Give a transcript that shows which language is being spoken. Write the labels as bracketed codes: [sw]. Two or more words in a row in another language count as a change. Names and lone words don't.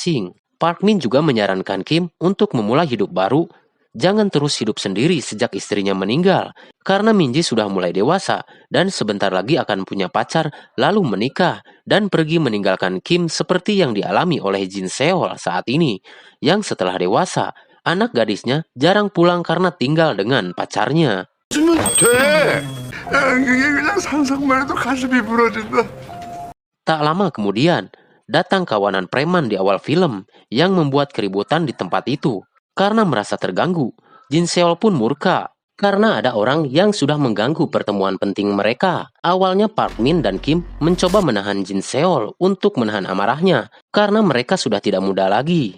[id] Park Min juga menyarankan Kim untuk memulai hidup baru jangan terus hidup sendiri sejak istrinya meninggal, karena Minji sudah mulai dewasa dan sebentar lagi akan punya pacar, lalu menikah dan pergi meninggalkan Kim seperti yang dialami oleh Jin Seol saat ini, yang setelah dewasa, anak gadisnya jarang pulang karena tinggal dengan pacarnya. [ko] 주면 돼. 그게 그냥 상상만 해도 가슴이 부러진다. [id] Tak lama kemudian, datang kawanan preman di awal film yang membuat keributan di tempat itu. Karena merasa terganggu, Jin Seol pun murka karena ada orang yang sudah mengganggu pertemuan penting mereka. Awalnya Park Min dan Kim mencoba menahan Jin Seol untuk menahan amarahnya karena mereka sudah tidak muda lagi.